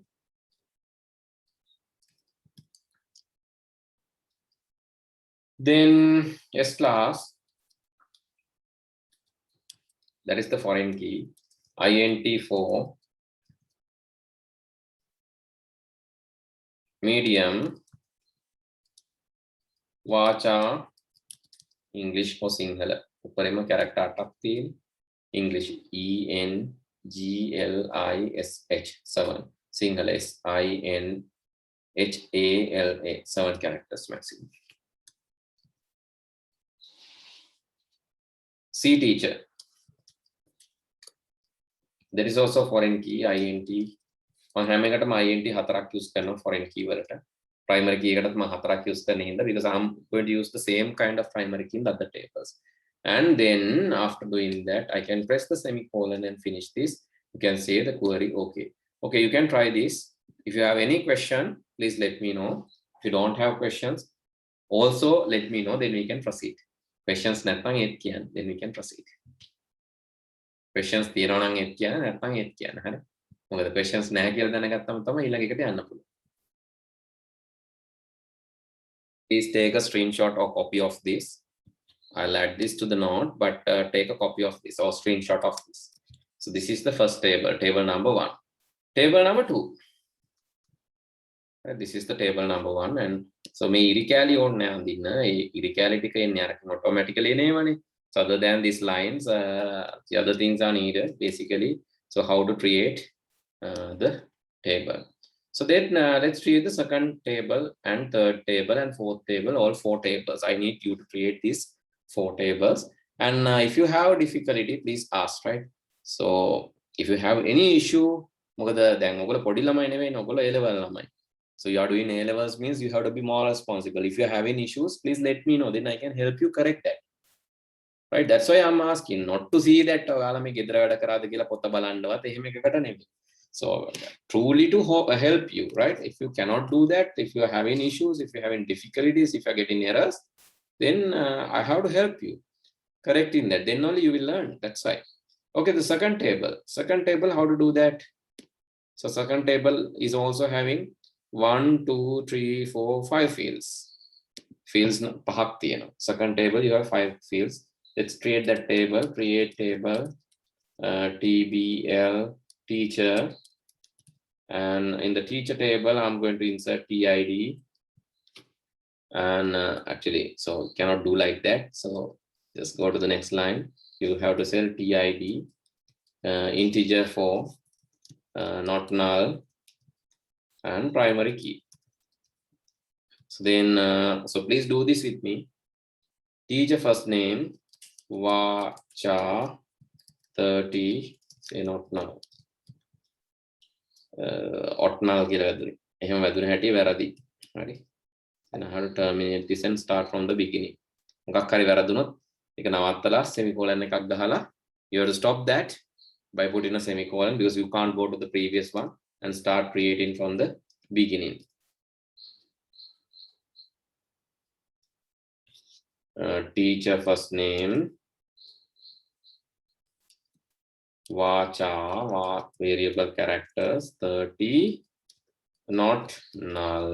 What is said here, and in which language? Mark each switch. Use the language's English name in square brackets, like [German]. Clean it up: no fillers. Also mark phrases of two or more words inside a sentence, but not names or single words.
[English] Then S class, that is the foreign key, INT4 medium vacha English for Sinhala. [Sinhala] උපරිම character 8ක් තියෙන. [English] English ENGLISH 7. Sinhala SINHALA 7 characters maximum. C teacher. There is also foreign key INT. [Sinhala] මම හැම එකටම INT 4ක් use කරනවා [English] foreign key [Sinhala] වලට. Primary key එකටත් මම 4ක් use කරන හින්දා [English] because I'm going to use the same kind of primary key in the other tables. And then after doing that, I can press the semicolon and finish this. You can say the query okay. Okay, you can try this. If you have any question, please let me know. If you don't have questions, also let me know, then we can proceed. [Sinhala] Questions නැත්නම් ඒත් කියන්න, [English] then we can proceed. [Sinhala] Questions තියෙනවා නම් ඒත් කියන්න, නැත්නම් ඒත් කියන්න. හරි. මොකද questions නැහැ කියලා දැනගත්තම තමයි ඊළඟ එකට යන්න පුළුවන්. [English] Please take a screenshot or copy of this. I'll add this to the note, but take a copy of this or screenshot of this. So this is the first table, table number 1. Table number 2. This is the table number 1, and so [Sinhala] මේ ඉරිකැලි ඕනේ අඳින්න. ඒ ඉරිකැලි ටික එන්නේ අර automatically එනේවනේ. [English] So other than these lines, the other things are needed basically. So how to create the table. So then let's create the second table and third table and fourth table, all 4 tables. I need you to create these 4 tables. And if you have difficulty, please ask, right? So if you have any issue, [Sinhala] මොකද දැන් ඔයගොල්ලෝ පොඩි ළමයි නෙවෙයි, ඔයගොල්ලෝ A level ළමයි. [English] So you are doing A levels means you have to be more responsible. If you have any issues, please let me know, then I can help you correct that. Right? That's why I'm asking, not to see that [Sinhala] ඔයාලා මේ ගෙදර වැඩ කරාද කියලා පොත බලන්නවත් එහෙම එකකට නෙවෙයි. [English] So truly to help you, right? If you cannot do that, if you are having issues, if you're having difficulties, if you're getting errors, then I have to help you correcting that. Then only you will learn. That's why. Okay, the second table. Second table, how to do that? So second table is also having 1, 2, 3, 4, 5 fields. [Sinhala] Fields පහක් තියෙනවා. [English] Second table, you have 5 fields. Let's create that table. Create table, TBL, teacher. And in the teacher table, I'm going to insert TID. And actually, so cannot do like that. So just go to the next line. You have to say TID, integer 4, not null, and primary key. So then, so please do this with me. Teacher first name, Vacha 30, say not null. [Sinhala] Otnal කියලා වැදුනේ. එහෙම වැදුන හැටි වැරදි. හරි. [English] And how to terminate this and start from the beginning. [Sinhala] මොකක් හරි වැරදුනොත් ඒක නවත්තලා semicolon එකක් ගහලා [English] you have to stop that by putting a semicolon because you can't go to the previous one and start creating from the beginning. Teacher first name, Vacha, variable characters 30, not null.